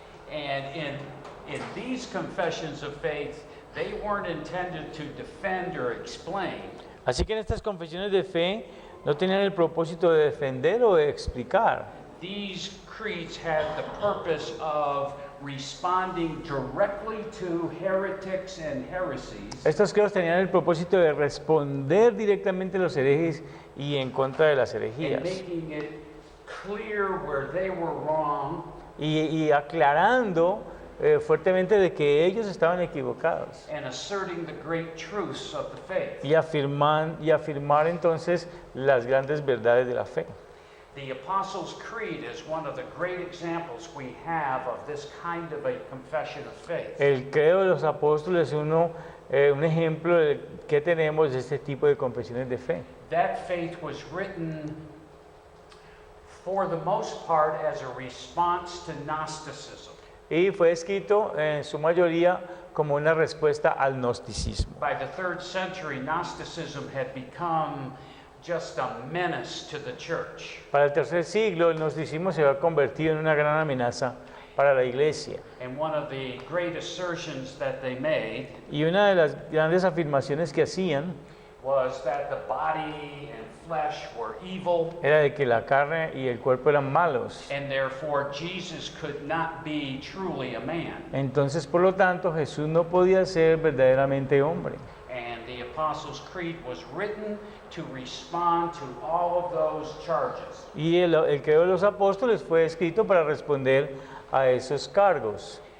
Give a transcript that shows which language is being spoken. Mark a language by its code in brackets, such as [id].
[en] And in these confessions of faith, they weren't intended to defend or explain. [es] Así que en estas confesiones de fe no tenían el propósito de defender o de explicar. [en] These creeds had the purpose of responding directly to heretics and heresies [es] Estos credos tenían el propósito de responder directamente a los herejes y en contra de las [en] and [es] herejías. [en] making it clear where they were wrong [es] Y aclarando fuertemente de que ellos estaban equivocados. [en] and asserting the great truths of the faith. [es] Y afirmar entonces las grandes verdades de la fe. [en] The Apostles' Creed is one of the great examples we have of this kind of a confession of faith. [es] El credo de los apóstoles es un ejemplo que tenemos de este tipo de confesiones de fe. [en] That faith was written for the most part as a response to Gnosticism. [es] Y fue escrito en su mayoría como una respuesta al gnosticismo. [en] By the 3rd century, Gnosticism had become just a menace to the church. [es] Para el tercer siglo, el gnosticismo se había convertido en una gran amenaza para la iglesia. [en] And one of the great assertions that they made [es] Y una de las grandes afirmaciones que hacían [en] was that the body and flesh were evil, [es] era de que la carne y el cuerpo eran malos. [en] and therefore Jesus could not be truly a man. [es] Entonces, por lo tanto, Jesús no podía ser verdaderamente hombre. [en] And the Apostles' Creed was written to respond to all of those charges. [es] Y el credo de los apóstoles fue escrito para responder a esos cargos.